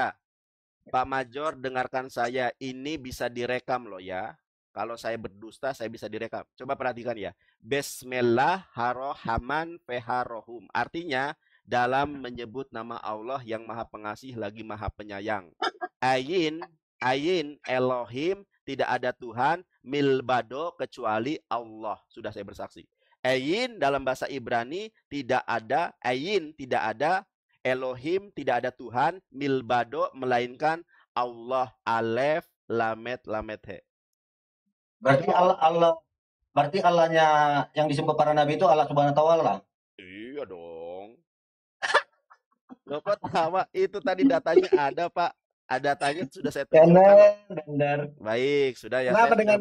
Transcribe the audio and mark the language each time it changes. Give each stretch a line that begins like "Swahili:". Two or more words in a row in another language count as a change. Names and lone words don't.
Indonesian: Pak Major, dengarkan saya. Ini bisa direkam loh ya. Kalau saya berdusta, saya bisa direkam. Coba perhatikan ya.
Arabic: بسم الله الرحمن الرحيم.
Indonesian: Artinya, dalam menyebut nama Allah yang maha pengasih lagi maha penyayang.
Hebrew: אין, אין, אלוהים,
Indonesian: tidak ada Tuhan, milbado, kecuali Allah. Sudah saya bersaksi. Ayin dalam bahasa Ibrani, tidak ada, ayin, tidak ada, Elohim, tidak ada Tuhan, milbado, melainkan Allah,
Hebrew: אלף, למד, למד, הא.
Indonesian: Berarti berarti Allahnya yang disembah para nabi itu Allah
Arabic: سبحانه وتعالى.
Indonesian: Iya dong. Loh kok tawa? Itu tadi datanya ada, Pak. Ada datanya sudah saya tunjukkan loh. Benar. Baik, sudah ya saya sudah